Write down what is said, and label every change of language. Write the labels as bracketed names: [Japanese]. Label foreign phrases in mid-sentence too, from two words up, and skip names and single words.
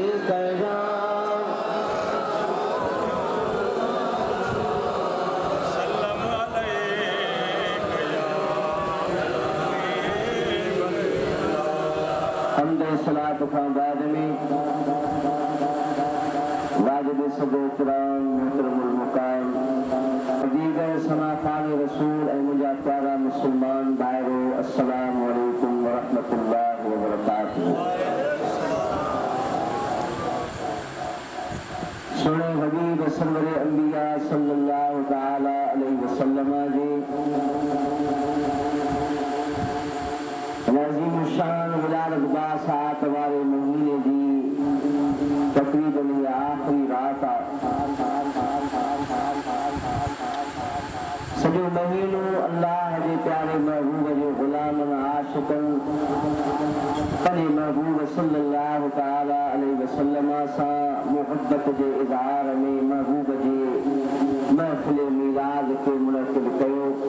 [Sindhi] हमद सलात खां बाद में वाजिब सदो कुरान मुहतरमुल मुकाम दीगर सनाफ़ान रसूल ऐं मुंहिंजा प्यारा मुस्लमान भाइरो [Arabic] السلام عليكم ورحمة الله وبركاته. [Sindhi] सुहिणे हबीब सरवर अंबिया [Arabic] صلى الله تعالى عليه وسلم [Sindhi] जे अज़ीम शान विलादत बासात वारे महीने जी तक़रीबन आख़िरी रात सॼो महीनो अल्लाह जे प्यारे महबूब जे ग़ुलामनि आशिक़नि पंहिंजे महबूब [Arabic] صلى الله تعالى عليه وسلم [Sindhi] सां मुहब्बत जे इज़हार में महबूब जे महफ़िल मीलाद खे मुनक़िद कयो।